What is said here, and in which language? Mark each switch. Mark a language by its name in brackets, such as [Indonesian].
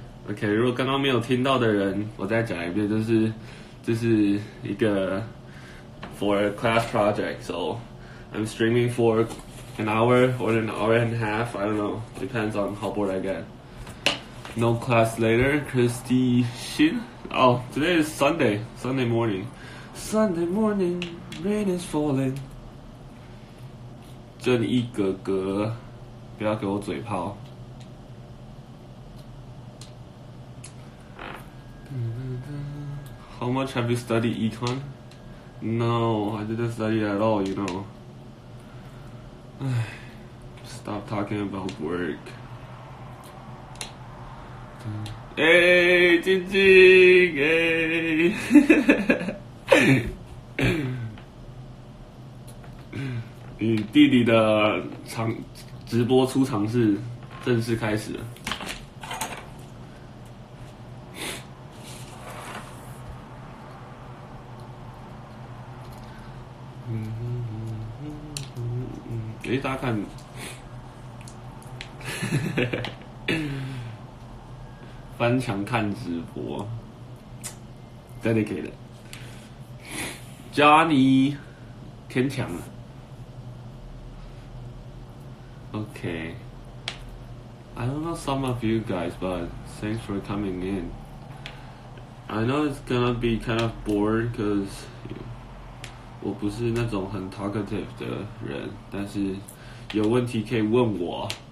[English] OK， [Chinese] 如果刚刚没有听到的人，我再讲一遍，这是一个 [English] for a class project, so I'm streaming for an hour or an hour and a half. I don't know, depends on how bored I get. No class later, Christy Shin. Oh, today is Sunday morning. Sunday morning, rain is falling. [Chinese] 正义哥哥，不要给我嘴炮。 [English] How much have you studied econ? No, I didn't study at all, you know. Stop talking about work. Hey, 晶晶，hey. [Chinese] 你弟弟的直播出场式正式开始了。大家看，翻墙看直播 ，dedicated。 Johnny 天强了 ，OK。 [English] I don't know some of you guys, but thanks for coming in. I know it's gonna be kind of bored because [Chinese] 我不是那种很 talkative 的人，但是有问题可以问我。